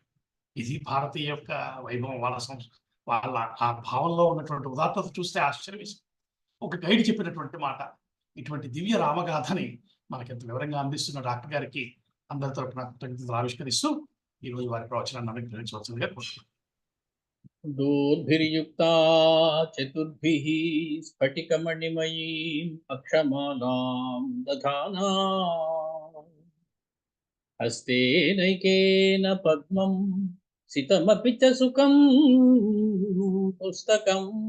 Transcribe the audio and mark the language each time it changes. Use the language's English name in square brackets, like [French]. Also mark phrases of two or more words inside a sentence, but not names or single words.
[Telugu] ఇది భారతీయ యొక్క వైభవం, వాళ్ళ ఆ భావంలో ఉన్నటువంటి ఉదాత్తత చూస్తే ఆశ్చర్యం వేసింది. ఒక గైడ్ చెప్పినటువంటి మాట. ఇటువంటి దివ్య రామగాథని మనకెంత వివరంగా అందిస్తున్న డాక్టర్ గారికి అందరి తరపున కృతజ్ఞతలు ఆవిష్కరిస్తూ ఈరోజు వారి ప్రవచనాన్ని అనుగ్రహించవలసిందిగా కోరుతున్నాను. [Sanskrit] दोर्भिर्युक्ता चतुर्भिः स्फटिकमणिमयीम् अक्षमालां दधाना हस्तेनैकेन पद्मं सितमपि च सुखं पुस्तकं